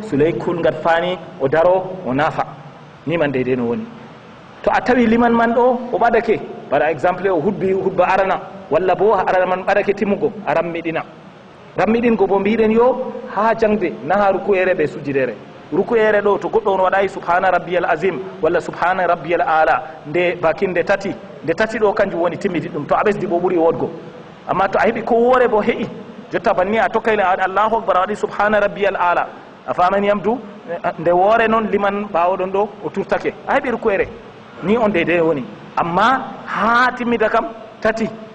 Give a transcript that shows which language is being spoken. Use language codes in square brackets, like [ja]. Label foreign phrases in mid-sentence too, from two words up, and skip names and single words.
[ff] sulaykul ngat faani o daro o naafa niman deyde no woni to a tawi liman man ɗo o ɓadake [fr] par exemple [ff] o hutbi hutba arana walla bo arana man ɓadake timmugo a rammiɗingo bo mbiɗen yo ha jangde naha rukuyere ɓe sujjidere rukuyere ɗo to goɗɗo on waɗayi [ar] سبحان ربي العظيم [ff] walla [ar] سبحان ربي الأعلى [ff] nde bakinde tati nde tati ɗo kanjum woni timmidi ɗum to a ɓesdi bo ɓuuri wodgo amma to a heeɓi ko woore bo heƴi jotta banni a tokkayne a waɗi [ar] الله أكبر [ff] a waɗi [ar] سبحان ربي الأعلى [ff] a famani yamdu nde woore noon liman ɓawoɗon ɗo o turtake a heeɓi rukuyere ni on deyde woni amma ha timmida kam tati